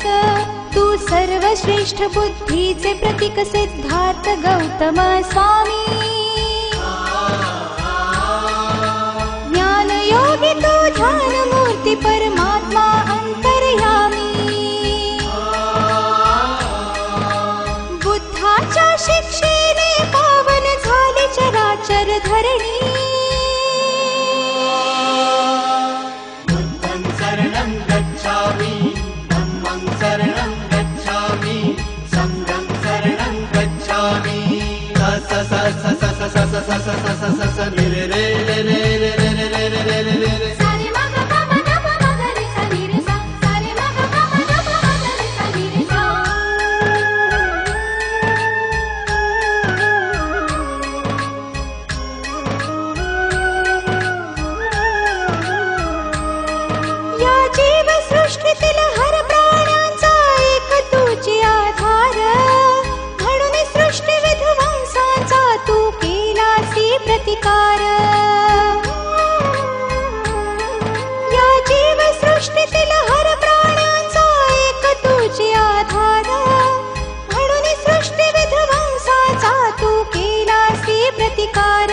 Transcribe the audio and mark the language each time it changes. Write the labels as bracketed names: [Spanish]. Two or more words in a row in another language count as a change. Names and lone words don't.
[Marathi] तू सर्वश्रेष्ठ बुद्धीचे प्रतीक सिद्धार्थ गौतम स्वामी ज्ञान योगी तू ध्यान मूर्ती परमात्मा अंतर्यामी। बुद्धाच्या शिक्षेने पावन झाली चराचर धरणी [Pali] बुद्धं शरणं गच्छामि धम्मं शरणं गच्छामि संघं शरणं गच्छामि। स स स स स स स स स स स स रे रे रे रे रे रे रे रे रे रे रे रे। सारे मग ग म ग म ग रे सा नी रे सा सारे मग ग म ग म रे सा नी रे सा। [Marathi] या जीव सृष्टीतील हर प्राण्यांचा एक तुझी आधार म्हणून सृष्टी विध्वंसाचा तू केलासी प्रतिकार। या जीव सृष्टीतील हर प्राण्यांचा एक तुझी आधार म्हणून सृष्टी विध्वंसाचा तू केलासी प्रतिकार।